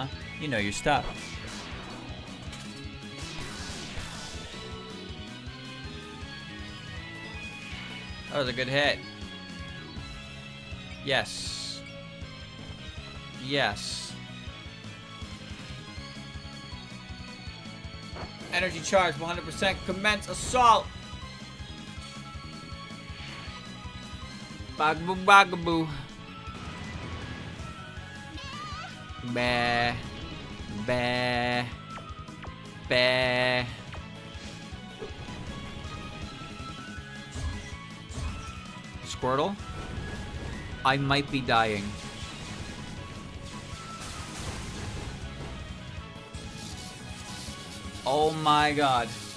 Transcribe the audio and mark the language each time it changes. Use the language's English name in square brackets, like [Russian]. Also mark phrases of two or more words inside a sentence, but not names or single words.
[English] You know your stuff. That was a good hit. Yes. Yes. Energy charge 100%. Commence assault. Bagaboo, bagaboo. Bah. Bah. Bah. Squirtle? I might be dying. Oh my god.